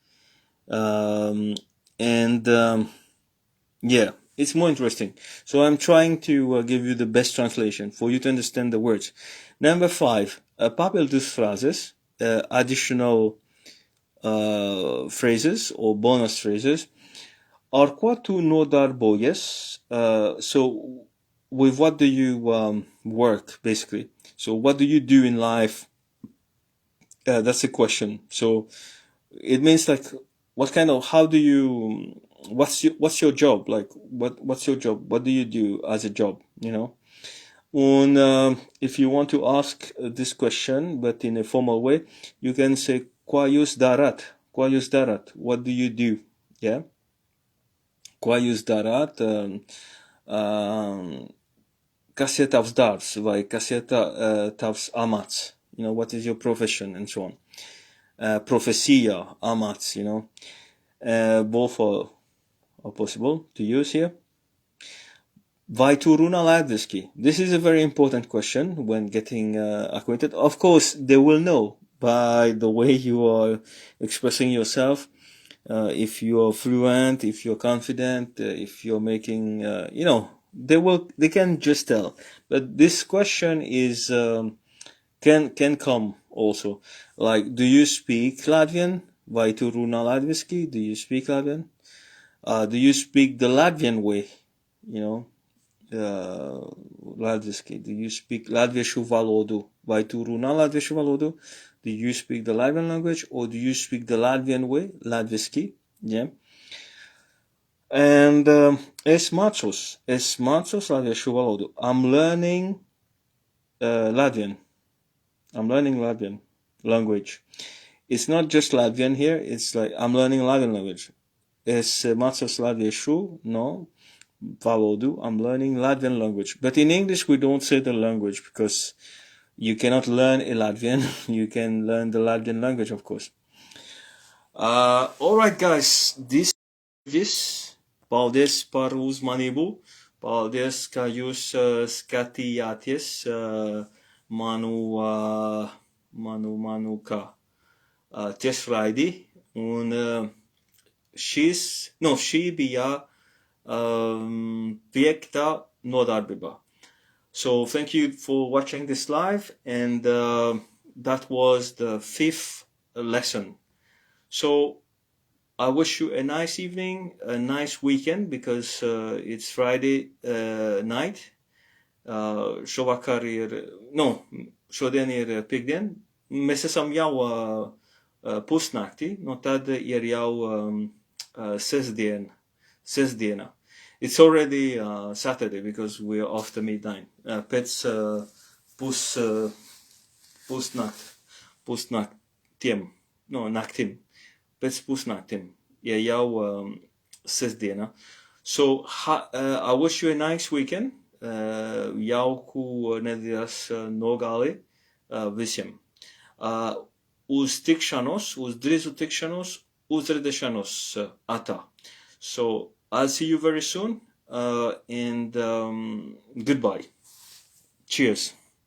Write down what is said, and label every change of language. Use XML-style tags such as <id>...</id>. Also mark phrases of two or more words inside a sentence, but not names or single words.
<en>Yeah, it's more interesting. So I'm trying to give you the best translation for you to understand the words. Number 5, papildus phrases, additional phrases or bonus phrases.</en> <lv>Ar ko tu nodarbojies?</lv> <en>So with what do you work, basically? So what do you do in life? That's a question. So it means like, what kind of, how do you, what's your job? Like, what's your job? What do you do as a job, you know? And if you want to ask this question, but in a formal way, you can say,</en> <lv>ko jūs darāt? Ko jūs darāt?</lv> <en>What do you do? Yeah?</en> <lv>Ko jūs darāt? Kas ir tavs darbs? Vai kas ir tavs amats?</lv> <en>You know, what is your profession, and so on.</en> <lv>Profesija, amats,</lv> <en>you know. Both are possible to use here.</en> <lv>Vai tu runā latviski?</lv> <en>This is a very important question when getting acquainted. Of course, they will know by the way you are expressing yourself. If you are fluent, if you're confident, if you're making, you know, they can just tell. But this question is, can come also. Like, do you speak Latvian? Vai tu runā latviski? Do you speak Latvian? Do you speak the Latvian way? You know, latviski. Do you speak</en> <lv>latviešu valodu? Vai tu runā latviešu valodu?</lv> <en>Do you speak the Latvian language, or do you speak the Latvian way?</en> <lv>Latviski. Yeah. And es mācos latviešu valodu.</lv> <en>I'm learning Latvian. I'm learning Latvian language. It's not just Latvian here. It's like I'm learning Latvian language.</en> <lv>Es mācos latviešu, no, valodu.</lv> <en>I'm learning Latvian language. But in English, we don't say the language, because you cannot learn a Latvian. You can learn the Latvian language, of course. Alright, guys, this.</en> <lv>Paldies par uzmanību. Paldies, ka jūs skatījāties manu tiešraidi. Un šī bija piektā nodarbība.</lv> <en>So thank you for watching this live, and that was the 5th lesson. So I wish you a nice evening, a nice weekend, because it's Friday night.</en> <lv>Šodien ir piekdien. Mēs esam jau pusnaktī, no tad ir jau sestdiena.</lv> <en>It's already Saturday because we are after midnight.</en> <lv>Pēc naktim. Pēc pusnaktim. Ja jau sestdiena.</lv> <en>So I wish you a nice weekend.</en> <lv>Jauku nedēļas nogali visiem. Uz drīzu tikšanos, uz redzēšanos atā.</lv> <en>So I'll see you very soon, and goodbye. Cheers.</en>